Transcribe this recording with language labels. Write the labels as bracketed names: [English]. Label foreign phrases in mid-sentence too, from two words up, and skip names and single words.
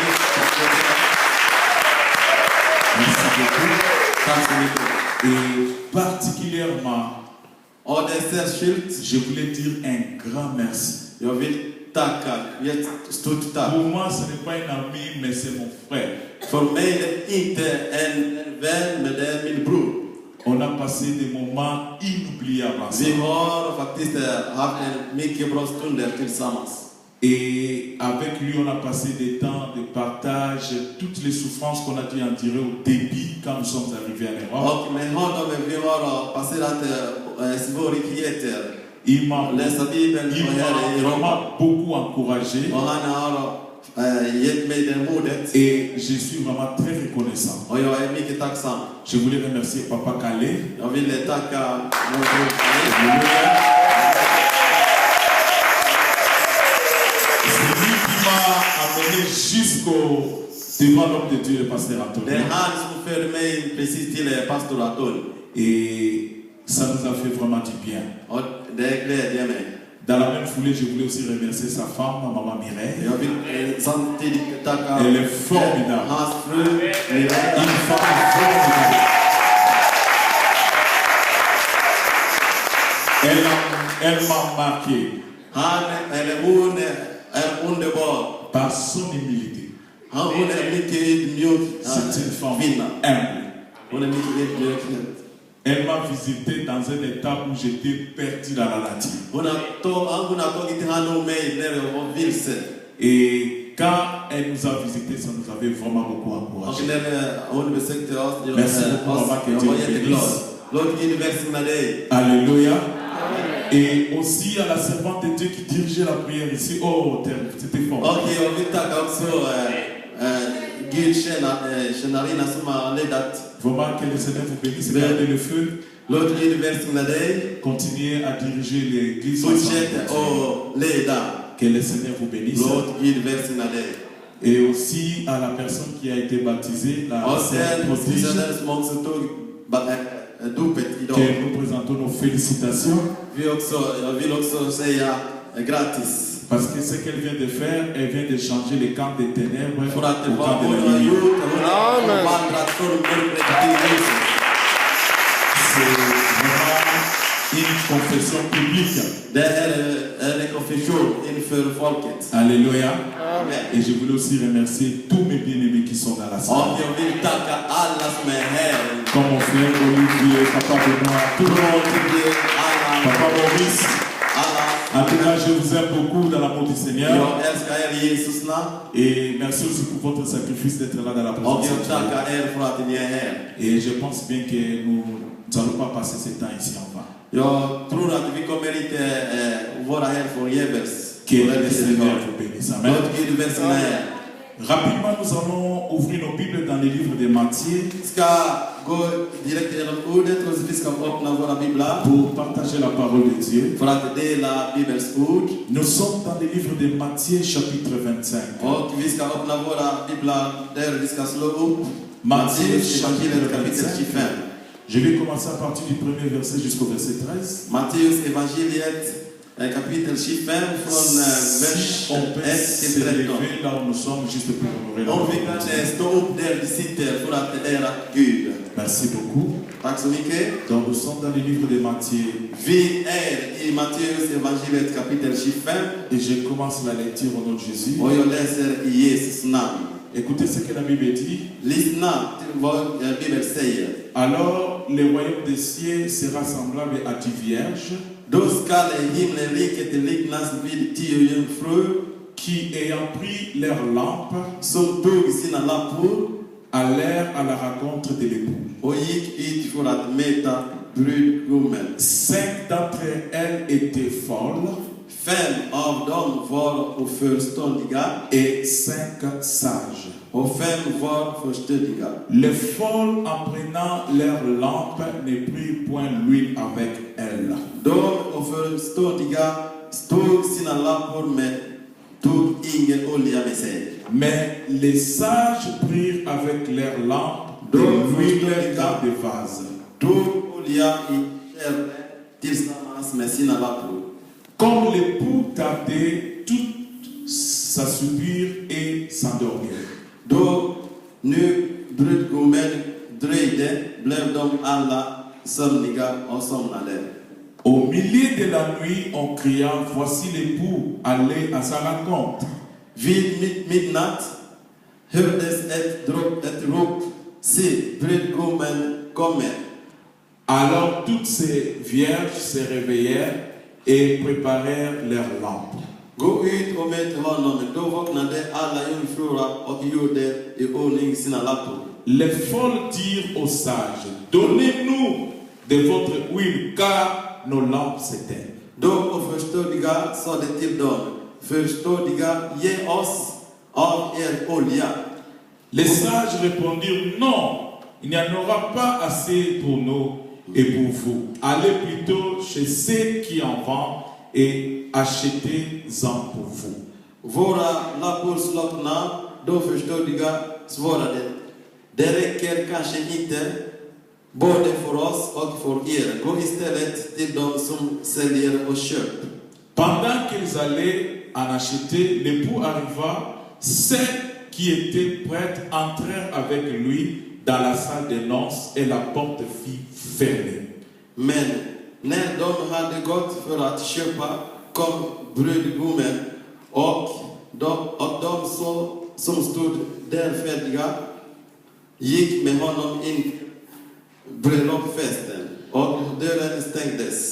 [French] Merci beaucoup. Et particulièrement, je voulais dire un grand merci Pour moi, ce n'est pas un ami, mais c'est mon frère. [Swedish] För mig är det inte en vän, men det är min bror. [French] On a passé des moments inoubliables [Swedish] Vi [French] ensemble. [Swedish] har faktiskt haft en mycket bra stunder tillsammans. [French] Et avec lui, on a passé des temps de partage, toutes les souffrances qu'on a dû endurer au début quand nous sommes arrivés en Europe. [Swedish] Och med honom vi har passerat svårigheter. [French] Il m'a [Swedish] Läsa Bibeln och här i Europa. [French] vraiment beaucoup encouragé. [Swedish] Och han har gett mig det modet. [French] Et je suis vraiment très reconnaissant. [Swedish] Och jag är mycket tacksam. [French] Je voulais remercier Papa Calais. [Swedish] Jag vill tacka vår [French] C'est lui qui m'a amené jusqu'au devant l'homme de Dieu, le pasteur [Swedish] Det Antonio. är han som förde mig precis till pastor Antonio. [French] Et ça nous a fait vraiment du bien. [Swedish] Och det glädjer mig. [French] Dans la même foulée, je voulais aussi remercier sa femme, Maman Mireille. [Swedish] Jag vill samtidigt tacka [French] Elle est formidable. [Swedish] hans fru Mireille. [French] Une femme formidable. Elle m'a marqué [Swedish] Han eller hon är underbar. [French] par son humilité. [Swedish] Hon är mycket ödmjuk [French] C'est une femme [Swedish] kvinna. [French] humble. [Swedish] Hon är mycket ödmjuk. [French] Elle m'a visité dans un état où j'étais perdu dans la nature. [Swedish] Hon har tagit hand om mig när jag var vilse. [French] Et quand elle nous a visités, ça nous avait vraiment beaucoup [Swedish] Och [French] encouragé. [Swedish] när hon besökte oss, jag [French] Merci [Swedish] var jätteglad. Låt Gud välsigna dig. [French] Alléluia. Et aussi à la servante de Dieu qui dirigeait la prière ici. Oh, c'était fort. [Swedish] Och jag vill tacka också Gud tjänarinna som har ledat. [French] Vraiment que le Seigneur vous bénisse. Gardez le feu. [Swedish] Låt Gud välsigna dig. [French] Continuez à diriger l'église. [Swedish] Fortsätt och leda. [French] Que le Seigneur vous bénisse. [Swedish] Låt Gud välsigna dig. [French] Et aussi à la personne qui a été baptisée, la [Swedish] Och [French] sœur [Swedish] sen [French] prodige, [Swedish] som också tog dopet idag. [French] que nous présentons nos félicitations. [Swedish] Jag vill också säga grattis. [French] Parce que ce qu'elle vient de faire, elle vient de changer les camps des ténèbres [Swedish] För att det [French] au [Swedish] var [French] camp de [Swedish] hon [French] la [Swedish] har [French] lumière. [Swedish] gjort. Hon har vandrat från mörkret till ljuset. [French] C'est vraiment une confession publique. [Swedish] Det är en konfession inför folket. [French] Alléluia. Amen. Et je voulais aussi remercier tous mes bien-aimés qui sont dans la [Swedish] Och [French] salle. [Swedish] jag vill tacka alla som är här. [French] Comme mon frère Olivier, Papa Benoît, tout le monde. Papa Maurice. En tout cas, je vous aime beaucoup dans l'amour du Seigneur. [Swedish] Jag älskar er i Jesus namn. [French] Et merci aussi pour votre sacrifice d'être là dans la [Swedish] Och [French] présence [Swedish] jag [French] de Dieu. [Swedish] tackar er för att ni är här. [French] Et je pense bien que nous n'allons pas passer ce temps ici en vain. [Swedish] Jag tror att vi kommer inte vara här förgäves. [French] Que le Seigneur vous bénisse. Amen. [Swedish] Låt Gud välsigna er. [French] Rapidement, nous allons ouvrir nos Bibles dans les livres de Matthieu [Swedish] Vi ska gå direkt genom ordet och vi ska öppna våra biblar [French] pour partager la parole de Dieu. [Swedish] för att dela Bibelns ord. [French] Nous sommes dans les livres de Matthieu chapitre 25. [Swedish] Och vi ska öppna våra biblar där vi ska slå upp [French] Matthieu [Swedish] Matteus [French] chapitre [Swedish] evangeliet kapitel 25. 25. [French] Je vais commencer à partir du premier verset jusqu'au verset 13. [Swedish] Matteus evangeliet kapitel 25 från vers [French] Si on peut 1 se [Swedish] till 13. [French] lever là où nous sommes juste pour honorer la [Swedish] Om vi [French] parole de [Swedish] kan [French] Dieu. [Swedish] stå upp där vi sitter för att ära Gud. [French] Merci beaucoup. [Swedish] Tack så mycket. [French] Donc nous sommes dans les livres de Matthieu [Swedish] Vi är i Matteus evangeliet kapitel 25 [French] et je commence la lecture au nom de Jésus. [Swedish] och jag läser i Jesus namn. [French] Écoutez ce que la Bible dit. [Swedish] Lyssna till vad Bibeln säger. [French] Alors le royaume des cieux sera semblable à 10 vierges [Swedish] Då skall himmelriket liknas vid 10 jungfrur [French] qui, ayant pris leurs lampes, [Swedish] som tog sina lampor [French] allèrent à la rencontre de l'époux. [Swedish] och gick ut för att möta brudgummen. [French] 5 d'entre elles étaient folles [Swedish] 5 av dem var oförståndiga [French] et 5 sages. [Swedish] och 5 var förståndiga. [French] Les folles, en prenant leurs lampes, ne prirent point l'huile avec elles. [Swedish] De oförståndiga tog sina lampor men tog ingen olja med sig. [French] Mais les sages prirent avec leurs lampes de l'huile dans des vases. [Swedish] Tog olja i kärl tillsammans med sina lampor. [French] Comme l'époux tardait, tout s'assoupirent et s'endormirent. [Swedish] Då nu brudgummen dröjde blev de alla sömniga och somnade. [French] Au milieu de la nuit, on cria, voici l'époux, allez à sa rencontre. [Swedish] Vid midnatt hördes ett rop, se, brudgummen kommer. [French] Alors toutes ces vierges se réveillèrent et préparèrent leurs lampes. [Swedish] Gå ut och möt honom. Då vaknade alla jungfrur och gjorde i ordning sina lampor. [French] Les folles dirent aux sages, donnez-nous de votre huile, car nos lampes s'éteignent. [Swedish] De oförstådiga sade till dem, förstådiga, ge oss av er olja. [French] Les sages répondirent, non, il n'y en aura pas assez pour nous et pour vous. Allez plutôt chez ceux qui en vendent et achetez-en pour vous. [Swedish] Våra lampor slockna, de förstådiga svarade, det räcker kanske inte både för oss och för er. Gå istället till de som säljer och köp. [French] Pendant qu'ils allaient en acheter, l'époux arriva, ceux qui étaient prêts entrèrent avec lui dans la salle des noces et la porte fut fermée. [Swedish] Men när de hade gått för att köpa kom brudgummen och de som stod där färdiga gick med honom in bröllopsfesten och dörren stängdes.